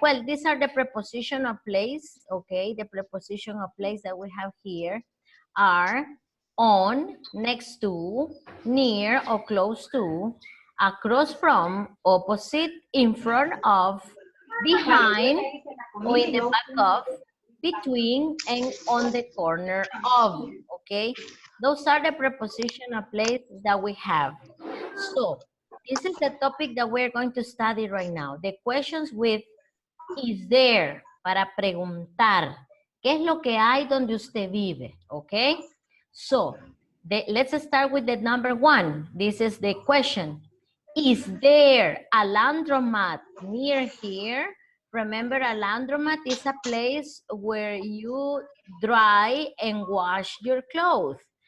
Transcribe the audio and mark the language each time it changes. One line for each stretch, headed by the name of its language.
English: Well, these are the preposition of place, okay? The preposition of place that we have here are on, next to, near or close to, across from, opposite, in front of, behind, or in the back of, between, and on the corner of, okay? Those are the preposition of place that we have. So, this is the topic that we're going to study right now. The questions with is there,
Spanish: para preguntar. ¿Qué es lo que hay donde usted vive?
English: Okay? So, let's start with the number one. This is the question. Is there a laundromat near here? Remember, a laundromat is a place where you dry and wash your clothes.